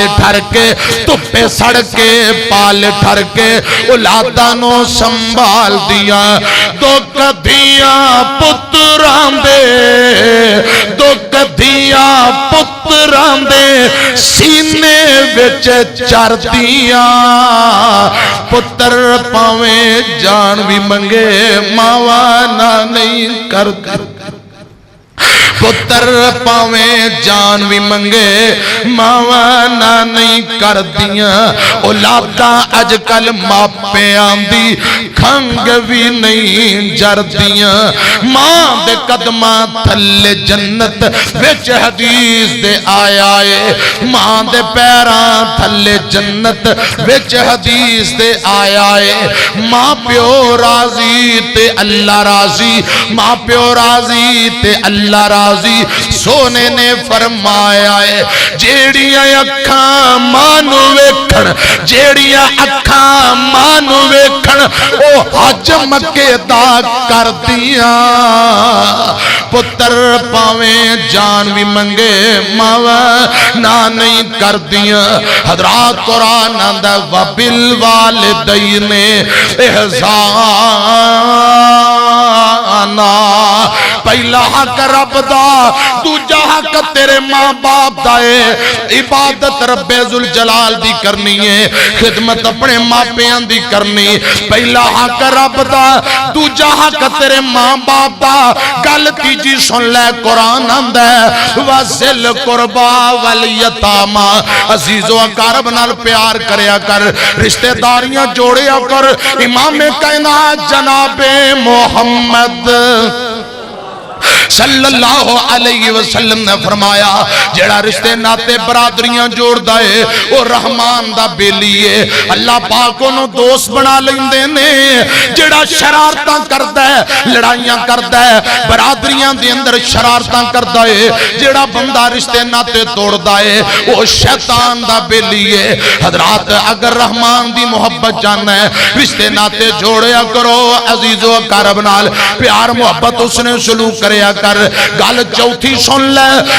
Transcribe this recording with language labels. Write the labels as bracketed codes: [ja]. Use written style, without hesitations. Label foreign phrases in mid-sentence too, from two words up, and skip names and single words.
[pa] ٹھر کے تپے سڑ کے پال ٹھر کے اولاداں نو سنبھال دیاں دو کدیاں پتراں دے دو کدیاں پتراں دے سینے وچ چر دیاں پتر پاویں جان بھی منگے ماواں نہ نہیں کر پتر پاویں جان بھی منگے ماواں نہ نہیں کر دیاں اولاداں اج کل ماپیاں دی کھنگ بھی نہیں جردیاں ماں دے قدماں تھلے جنت وچ حدیث دے آیا ہے ماں دے پیراں تھلے جنت وچ حدیث دے آیا ہے ماں پیو راضی تے اللہ راضی ماں پیو راضی تے اللہ راضی سونے نے فرمایا ہے جیڑیاں اکھاں مانو ویکھن جیڑیاں اکھاں مانو ویکھن او حج مکے دا کر دیاں پتر پاویں جان بھی منگے ماوا نہ نہیں کر دیا حضرات قرآن آندا وبالوالدین احسانا پہلا حق رب دا دوجا حق تیرے ماں باپ دا ہے عبادت رب ذوالجلال دی کرنی ہے خدمت اپنے ماں پیاں دی کرنی پہلا حق رب دا دوجا حق تیرے ماں باپ دا گل تیجی سن لے قرآن آندا ہے [ar] وَذِلْ قُرْبَى وَالْيَتَامَى [pa] عزیز و اقارب نال پیار کریا کر رشتہ داریاں جوڑیا کر امام کائنات جناب محمد [ar] صلی اللہ علیہ وسلم [pa] نے فرمایا جڑا رشتے ناتے برادریاں جوڑ دائے وہ رحمان دا بیلی ہے اللہ پاک انہوں دوست بنا لیندے نے جڑا شرارتاں کردہ ہے لڑائیاں کردہ ہے برادریاں دے اندر شرارتاں کردہ ہے جڑا بندہ رشتے ناتے توڑ دائے وہ شیطان دا بیلی ہے حضرات اگر رحمان دی محبت جاننا ہے رشتے ناتے جوڑیا کرو عزیز و اقارب نال پیار محبت اس نے سلوک کریا کر گل چوتھی سن لے